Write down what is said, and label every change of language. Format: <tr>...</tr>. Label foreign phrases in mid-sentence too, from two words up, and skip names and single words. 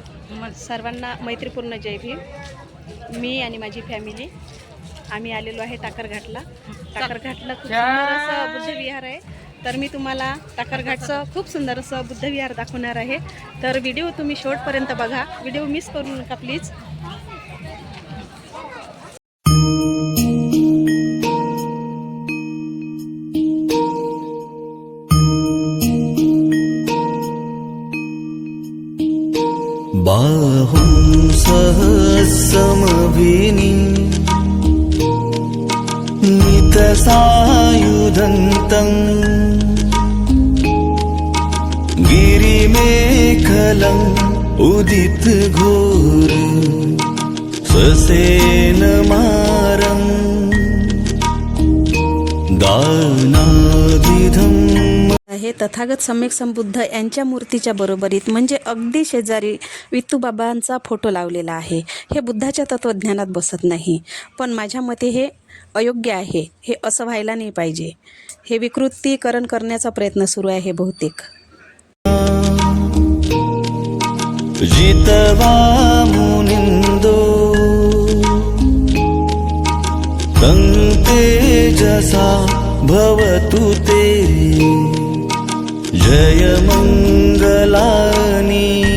<mr>सर्वांना मैत्रीपूर्ण जय भीम। मी आणि माझी फॅमिली आम्ही आलेलो आहे टाकरघाटला। टाकरघाटला खूप सुंदर असं बुद्धविहार आहे। तर मी तुम्हाला टाकरघाटचं खूप सुंदर असं बुद्धविहार दाखवणार आहे। तर व्हिडिओ तुम्ही शेवटपर्यंत बघा, व्हिडिओ मिस करू नका प्लीज।</mr> <pi>बाहुं सहस्रमभिनी नितसायुधन्तं गिरिमेखलम् उदितघोर ससेनमारं दानादिधम्</pi> <mr>हे तथागत सम्यक संबुद्ध यांच्या मूर्तीच्या बरोबरीत म्हणजे अगदी शेजारी विठ्ठोबाबांचा फोटो लावलेला आहे। हे बुद्धाच्या तत्वज्ञानात बसत नाही, पण माझ्या मते हे अयोग्य आहे। हे असं व्हायला नाही पाहिजे। हे विकृतीकरण करण्याचा प्रयत्न सुरू आहे बहुतेक।</mr> <pi>जितवा मुनिंदो तं तेजसा भवतु ते जय मंगलानि</pi>